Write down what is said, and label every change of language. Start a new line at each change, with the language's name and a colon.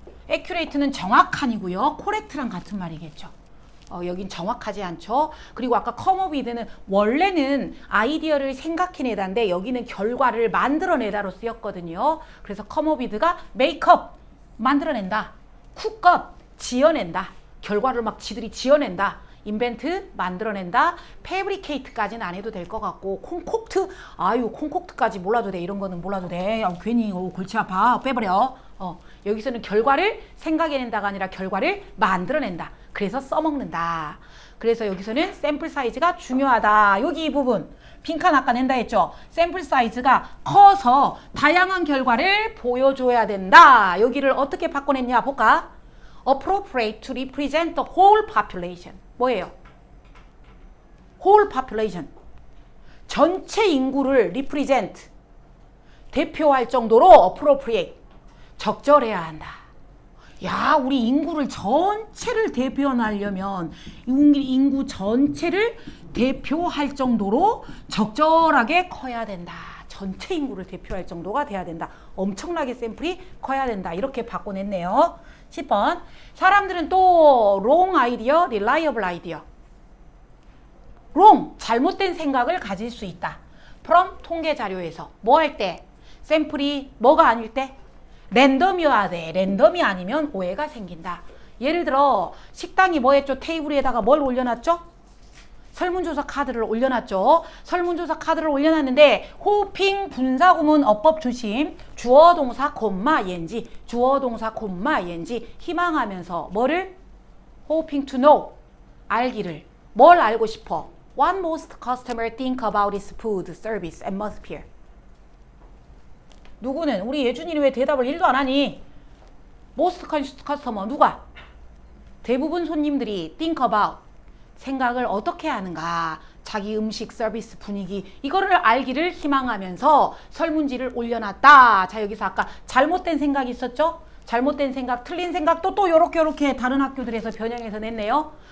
Korean: accurate는 정확한이고요. correct랑 같은 말이겠죠. 여긴 정확하지 않죠. 그리고 아까 come up with는 원래는 아이디어를 생각해내다인데 여기는 결과를 만들어내다로 쓰였거든요. 그래서
English: come up with
Korean: 가
English: make up,
Korean: 만들어낸다.
English: cook up,
Korean: 지어낸다. 결과를 막 지들이 지어낸다. invent, 만들어낸다. fabricate까지는 안 해도 될 것 같고, concoct, concoct까지 몰라도 돼. 이런 거는 몰라도 돼. 괜히 골치 아파. 빼버려. 여기서는 결과를 생각해낸다가 아니라 결과를 만들어낸다. 그래서 써먹는다. 그래서 여기서는 샘플 사이즈가 중요하다. 여기 이 부분 빈칸 아까 낸다 했죠. 샘플 사이즈가 커서 다양한 결과를 보여줘야 된다. 여기를 어떻게 바꿔냈냐 볼까?
English: appropriate to represent the whole population.
Korean: 뭐예요?
English: whole population.
Korean: 전체 인구를 represent, 대표할 정도로 appropriate, 적절해야 한다. 야, 우리 인구를 전체를 대표하려면 인구 전체를 대표할 정도로 적절하게 커야 된다. 전체 인구를 대표할 정도가 돼야 된다. 엄청나게 샘플이 커야 된다. 이렇게 바꿔냈네요. 10번. 사람들은 또 wrong 아이디어, reliable 아이디어. wrong, 잘못된 생각을 가질 수 있다. from 통계 자료에서 뭐 할 때? 샘플이 뭐가 아닐 때? 랜덤이어야 돼. 랜덤이 아니면 오해가 생긴다. 예를 들어 식당이 뭐 했죠? 테이블 위에다가 뭘 올려놨죠? 설문조사 카드를 올려놨죠. 설문조사 카드를 올려놨는데 호핑 분사구문 어법 조심. 주어 동사 콤마 ing, 주어 동사 콤마 ing, 희망하면서 뭐를?
English: hoping to know,
Korean: 알기를. 뭘 알고 싶어?
English: What most customers think about its food, service, atmosphere.
Korean: 누구는? 우리 예준이는 왜 대답을 1도 안 하니?
English: most customer,
Korean: 누가? 대부분 손님들이
English: think about,
Korean: 생각을 어떻게 하는가, 자기 음식, 서비스, 분위기, 이거를 알기를 희망하면서 설문지를 올려놨다. 자, 여기서 아까 잘못된 생각이 있었죠? 잘못된 생각, 틀린 생각도 또 요렇게 다른 학교들에서 변형해서 냈네요.